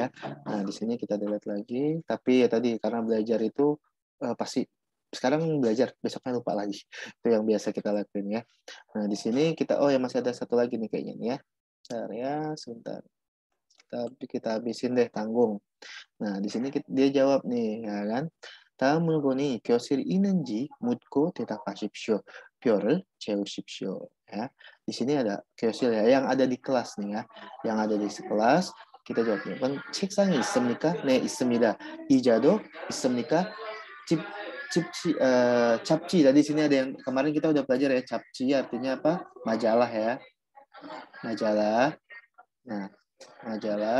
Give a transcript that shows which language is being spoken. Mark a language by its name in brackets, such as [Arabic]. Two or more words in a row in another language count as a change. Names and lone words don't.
[Indonesian] Nah, di sini kita lihat lagi. Tapi ya tadi karena belajar itu pasti sekarang belajar, besoknya lupa lagi. Itu yang biasa kita lakuin ya. Nah, di sini kita ya masih ada satu lagi nih kayaknya nih ya. Bentar ya, sebentar. Kita habisin deh, tanggung. Nah, di sini dia jawab nih, ya kan? [Korean] 다음으로는 교실 있는지 묻고 대답하십시오. 표를 채우십시오. [Indonesian] Ya. Di sini ada 교실 ya, yang ada di kelas nih ya. Yang ada di kelas, kita jawabnya. [Korean] Kan 책상이 있습니까? 네, 있습니다. 의자도 있습니까? 잡지. [Indonesian] Tadi sini ada yang kemarin kita udah belajar ya, 잡지 artinya apa? Majalah ya. Majalah. Nah, majalah.